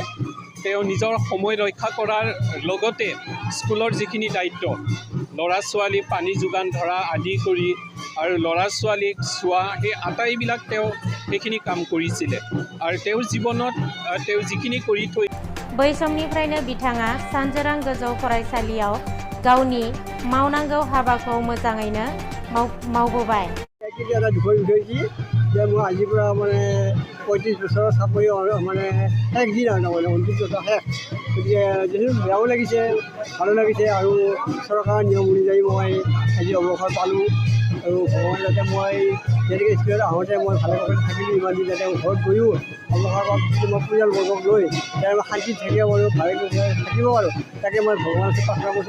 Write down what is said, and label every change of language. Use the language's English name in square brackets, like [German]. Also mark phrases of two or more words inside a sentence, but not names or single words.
[Assamese] তেওঁ নিজৰ সময় ৰক্ষা কৰাৰ লগতে স্কুলৰ যিখিনি দায়িত্ব ল'ৰা ছোৱালী পানী যোগান ধৰা আদি কৰি আৰু ল'ৰা ছোৱালীক চোৱা সেই আটাইবিলাক তেওঁ সেইখিনি কাম কৰিছিলে। আৰু তেওঁৰ জীৱনত তেওঁ যিখিনি কৰি থৈ [Bodo] बै समनिफ्रायनो बिथाङा सानजोरां गोजौ फरायसालियाव गावनि मावनांगौ हाबाखौ मोजाङैनो मावबोबाय। [Assamese] যে মই আজিৰ পৰা মানে 35 বছৰৰ চাকৰি মানে শেষ দিন আৰু তাৰমানে 29 বছৰ শেষ। গতিকে যিহেতু বেয়াও লাগিছে ভালো লাগিছে আৰু চৰকাৰৰ নিয়ম অনুযায়ী মই আজি অৱসৰ পালোঁ। আৰু ভগৱান যাতে মই যেনেকৈ স্কুলত আহোঁতে মই ভালে ভালে থাকিলোঁ ইমান দিন যাতে ঘৰত গৈও অৱসৰ মই পৰিয়ালবৰ্গক লৈ তেওঁ শান্তিত থাকিব পাৰোঁ ভালে থাকিব পাৰোঁ তাকে মই ভগৱানৰ ওচৰত প্ৰাৰ্থনা কৰিছোঁ।